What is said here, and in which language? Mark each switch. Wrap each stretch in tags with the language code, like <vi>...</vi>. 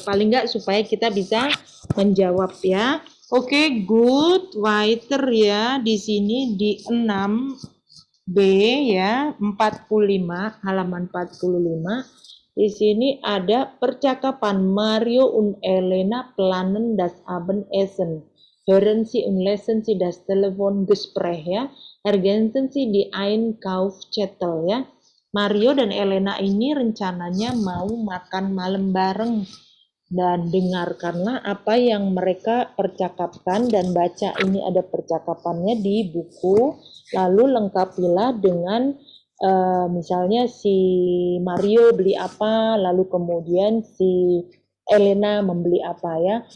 <id>Paling nggak supaya kita bisa menjawab ya.</id> <en>Oke, good.</en> <id>Waiter ya di sini di 6B ya, 45 halaman 45. Di sini ada percakapan</id> <de>Mario und Elena planen das Abendessen. Hören Sie und lesen Sie das Telefongespräch ya. Ergänzen Sie die Einkaufszettel ya.</de> <id>Mario dan Elena ini rencananya mau makan malam bareng dan dengarkanlah apa yang mereka percakapkan dan baca ini ada percakapannya di buku, lalu lengkapilah dengan misalnya si Mario beli apa, lalu kemudian si Elena membeli apa ya.</id>